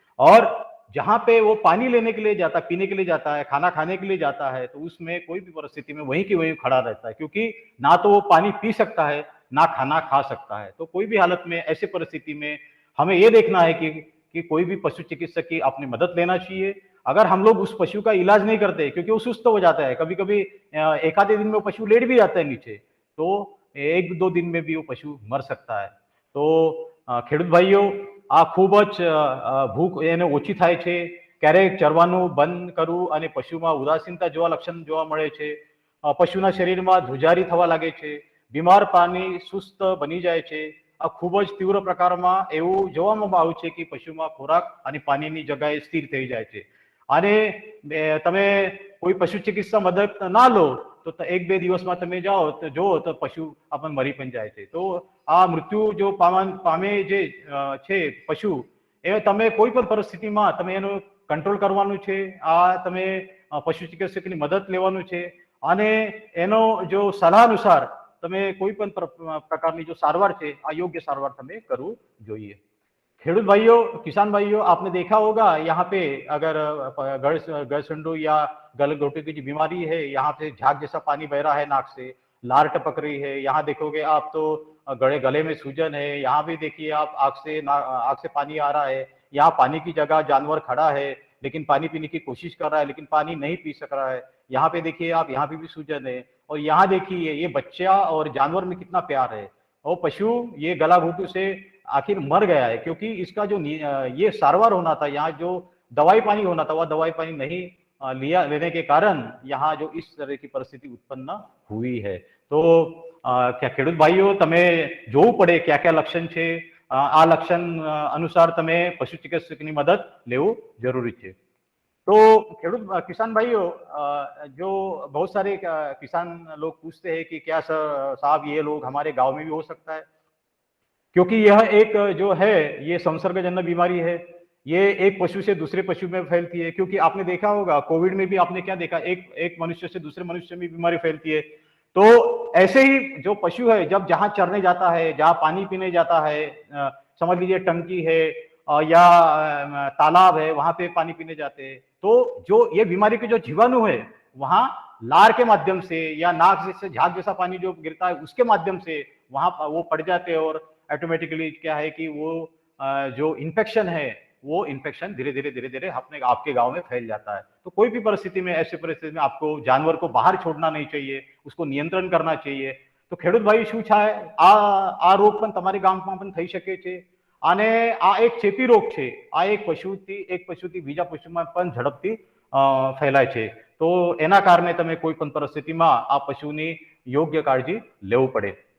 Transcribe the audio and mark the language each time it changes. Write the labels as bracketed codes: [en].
[hi] और जहाँ पे वो पानी लेने के लिए जाता है, पीने के लिए जाता है, खाना खाने के लिए जाता है, तो उसमें कोई भी परिस्थिति में वहीं की वहीं खड़ा रहता है, क्योंकि ना तो वो पानी पी सकता है, ना खाना खा सकता है। तो कोई भी हालत में ऐसी परिस्थिति में हमें ये देखना है कि कोई भी पशु चिकित्सक की अपनी मदद लेना चाहिए। अगर हम लोग उस पशु का इलाज नहीं करते, क्योंकि वो सुस्त हो जाता है, कभी-कभी एक आधे दिन में वो पशु लेट भी जाता है नीचे, तो 1-2 दिन में भी वो पशु मर सकता है। [gu] तो ખેડૂત ભાઈઓ, આ ખૂબ જ ભૂખ એને ઓછી થાય છે, ક્યારેક ચરવાનું બંધ કરવું અને પશુમાં ઉદાસીનતા જેવા લક્ષણ જોવા મળે છે, પશુના શરીરમાં ધ્રુજારી થવા લાગે છે, બીમાર પાણી સુસ્ત બની જાય છે। આ ખૂબ જ તીવ્ર પ્રકારમાં એવું જોવામાં આવ્યું છે કે પશુમાં ખોરાક અને પાણીની જગ્યાએ સ્થિર થઈ જાય છે। અને તમે કોઈ પશુ ચિકિત્સા મદદ ના લો તો 1-2 દિવસમાં તમે જાઓ તો જુઓ તો પશુ આપણને મરી પણ જાય છે। તો આ મૃત્યુ જો પામે જે છે પશુ, એ તમે કોઈ પણ પરિસ્થિતિમાં તમે એનું કંટ્રોલ કરવાનું છે। આ તમે પશુ ચિકિત્સકની મદદ લેવાનું છે અને એનો જો સલાહ અનુસાર તમે કોઈ પણ પ્રકારની જો સારવાર છે, આ યોગ્ય સારવાર તમે કરવું જોઈએ। [hi] खेडूत भाइयों, किसान भाइयों, आपने देखा होगा यहाँ पे अगर गड़सुंडू या गलघोटू की जो बीमारी है, यहाँ पे झाग जैसा पानी बह रहा है, नाक से लार टपक रही है, यहाँ देखोगे आप तो गले में सूजन है, यहाँ भी देखिए आप आँख से पानी आ रहा है, यहाँ पानी की जगह जानवर खड़ा है लेकिन पानी पीने की कोशिश कर रहा है लेकिन पानी नहीं पी सक रहा है। यहाँ पे देखिए आप, यहाँ पे भी सूजन है। और यहाँ देखिए ये बच्चा और जानवर में कितना प्यार है। और पशु ये गला घोटू से आखिर मर गया है क्योंकि इसका जो ये सारवार होना था, यहाँ जो दवाई पानी होना था, वह दवाई पानी नहीं लेने के कारण यहाँ जो इस तरह की परिस्थिति उत्पन्न हुई है। तो क्या [gu] ખેડૂત ભાઈઓ, તમે જોવું પડે [hi] क्या क्या लक्षण [gu] છે, આ લક્ષણ अनुसार તમે પશુ ચિકિત્સકની મદદ લેવું જરૂરી છે। [hi] तो किसान भाइयों, जो बहुत सारे किसान लोग पूछते हैं कि क्या साहब ये लोग हमारे गांव में भी हो सकता है, क्योंकि यह एक जो है ये संसर्गजन्य बीमारी है। ये एक पशु से दूसरे पशु में फैलती है, क्योंकि आपने देखा होगा कोविड में भी आपने क्या देखा, एक मनुष्य से दूसरे मनुष्य में बीमारी फैलती है। तो ऐसे ही जो पशु है जब जहां चरने जाता है, जहां पानी पीने जाता है, समझ लीजिए टंकी है या तालाब है, वहां पे पानी पीने जाते हैं, तो जो ये बीमारी के जो जीवाणु है वहां लार के माध्यम से या नाक से झाग जैसा पानी जो गिरता है उसके माध्यम से वहां वो पड़ जाते हैं। और ऑटोमेटिकली क्या है कि वो जो इन्फेक्शन है वो इन्फेक्शन धीरे धीरे अपने आपके गांव में फैल जाता है। तो कोई भी परिस्थिति में, ऐसी परिस्थिति में आपको जानवर को बाहर छोड़ना नहीं चाहिए, उसको नियंत्रण करना चाहिए। [gu] तो ખેડૂત ભાઈ શું છે, આ રોગ પણ તમારી ગામમાં પણ થઈ શકે છે અને આ એક ચેપી રોગ છે। આ એક પશુથી બીજા પશુમાં પણ ઝડપથી ફેલાય છે। તો એના કારણે તમે કોઈ પણ પરિસ્થિતિમાં આ પશુની યોગ્ય કાળજી લેવું પડે.